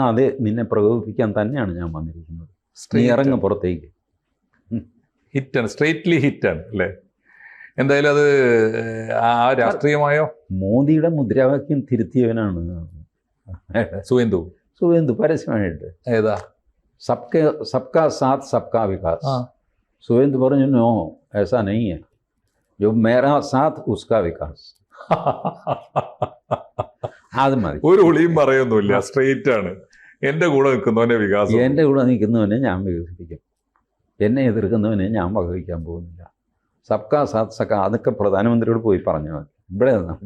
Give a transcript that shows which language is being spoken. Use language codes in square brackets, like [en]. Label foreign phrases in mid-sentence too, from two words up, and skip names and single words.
[ml] അത് നിന്നെ പ്രകോപിപ്പിക്കാൻ തന്നെയാണ് ഞാൻ വന്നിരിക്കുന്നത്, നീ ഇറങ്ങ് പുറത്തേക്ക്. ഹിറ്റാണ്, സ്ട്രെയിറ്റ്ലി ഹിറ്റാണ് അല്ലേ. എന്തായാലും അത് ആ രാഷ്ട്രീയമായോ മോദിയുടെ മുദ്രാവാക്യം തിരുത്തിയവനാണ് സുവേന്ദു പരസ്യമായിട്ട്. ഏതാ? [hi] सबका साथ सबका विकास. ആ സുവേന്ദ് പറഞ്ഞു नो ऐसा नहीं है, जो मेरा साथ उसका विकास. [ml] അത് മതി. ഒരു ഒളിയും പറയൊന്നുമില്ല, സ്ട്രെയിറ്റ് ആണ്. എന്റെ കൂടെ നിൽക്കുന്നവന്റെ വികാസം. എൻ്റെ കൂടെ നിൽക്കുന്നവനെ ഞാൻ വികസിപ്പിക്കും, എന്നെ എതിർക്കുന്നവനെ ഞാൻ വകവയ്ക്കാൻ പോകുന്നില്ല. [hi] सबका साथ सबका, [ml] അതൊക്കെ പ്രധാനമന്ത്രിയോട് പോയി പറഞ്ഞാൽ മതി. ഇവിടെ നമുക്ക്